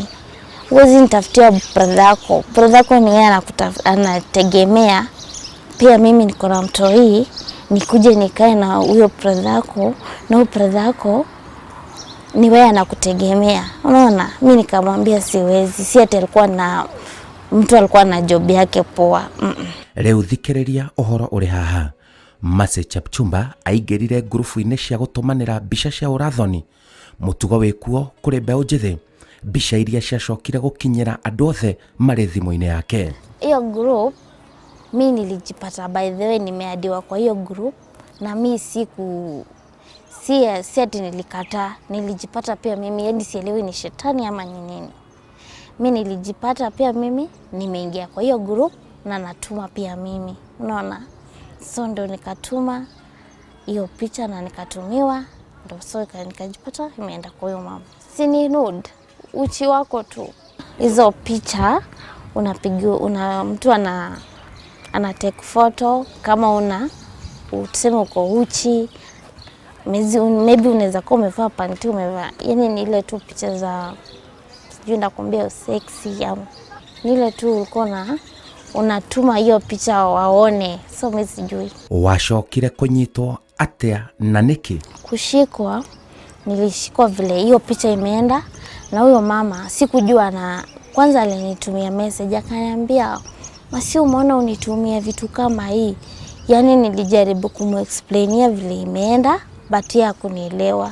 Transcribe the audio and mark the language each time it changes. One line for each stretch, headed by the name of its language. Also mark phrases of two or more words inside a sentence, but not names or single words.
Swahili: Huwezi nitafutia brother yako. Brother yako ni yeye anategemea. Pia mimi niko na mtoi, nikuje nikae na huyo brother yako, na huyo brother yako ni wewe anakutegemea. Unaona? Mimi nikamwambia siwezi. Si ati alikuwa na mtu alikuwa na job yake poa.
Kikuyu: Rĩu thikĩrĩria ũhoro ũrĩ haha. Chepchumba aingĩrire ngurubu-inĩ cia gũtũmanĩra mbica cia ũrathoni. Mũtugo wĩkuo kũrĩ mbeũ njĩthĩ. Mbica iria ciacokire gũkinyĩra andũ othe marĩ thimũ-inĩ yake.
Swahili: Hiyo group mimi nilijipata,
English: by the way
Swahili: nimeadiwa kwa hiyo group, na mimi si ati nilikataa. Nilijipata pia mimi, yani sielewi ni shetani ama ni nini. Mimi nilijipata pia mimi nimeingia kwa hiyo group na natuma pia mimi. Unaona? So ndo nikatuma hiyo picha na nikatumiwa, ndo so nikajipata imeenda kwa hiyo mama. Si ni nude, uchi wako tu. Hizo picha unapigiwa, mtu ana
English: take photo
Swahili: kama useme uko uchi, maybe unaweza kuwa umevaa panty, umevaa, yani ni ile tu picha za sijui ndakwambia sexy au ni ile tu ulikuwa unatuma hiyo picha waone. So mimi sijui
Kikuyu: wacokire kunyitwo atia na niki.
Swahili: Kushikwa, nilishikwa vile hiyo picha imeenda na huyo mama. Sikujua, na kwanza alinitumia message akaniambia masi umeona unitumia vitu kama hii. Yani nilijaribu kumexplainia vile imeenda but yeye hakunielewa.